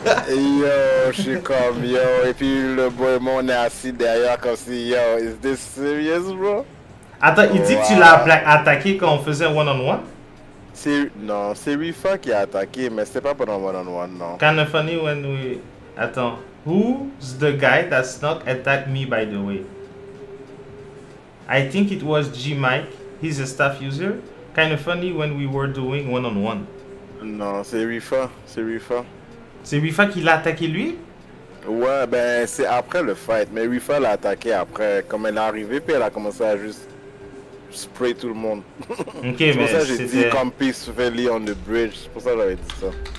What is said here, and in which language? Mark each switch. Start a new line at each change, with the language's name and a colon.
French: Et yo, je suis comme, yo, et puis le boy, on est assis derrière comme si, yo,
English: is this serious, bro?
French: Attends, il dit que tu l'as attaqué quand on faisait un one-on-one? Non, c'est Rifa qui a attaqué, mais c'était pas pendant one-on-one, non.
English: Kinda funny when we...
French: Attends.
English: Who's the guy that snuck attacked me, by the way? I think it was G Mike. He's a staff user. Kinda funny when we were doing one-on-one.
French: Non, c'est Rifa, c'est Rifa. C'est Rifa qui l'a attaqué lui? Ouais, ben c'est après le fight, mais Rifa l'a attaqué après, comme elle est arrivée, puis elle a commencé à juste spray tout le monde. Ok, C'est pour mais ça que j'ai dit c'était... comme
English: peacefully on the bridge,
French: c'est pour ça que j'avais dit ça.